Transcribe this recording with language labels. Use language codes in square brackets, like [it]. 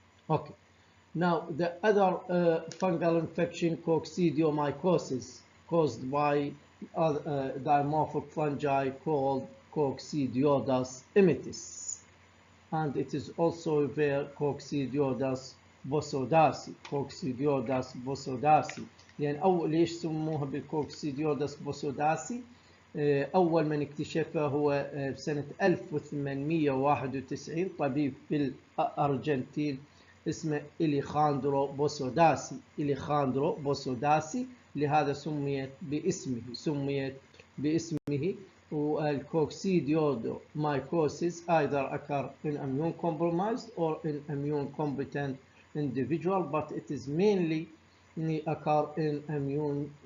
[en] Okay, now the other fungal infection, coccidiomycosis, caused by dimorphic fungi called Coccidioides immitis, and it is also there Coccidioides posadasii. [ar] لأن أول ليش سموها بالكوكسيديوداس بوسوداسي؟ أول من اكتشفه هو بسنة 1891 طبيب بالأرجنتين اسمه إليخاندرو بوسوداسي. لهذا سميت باسمه. [en] والكوكسيديودو mycosis either occur in immune compromised or in immune competent individual, but it is mainly occur in immune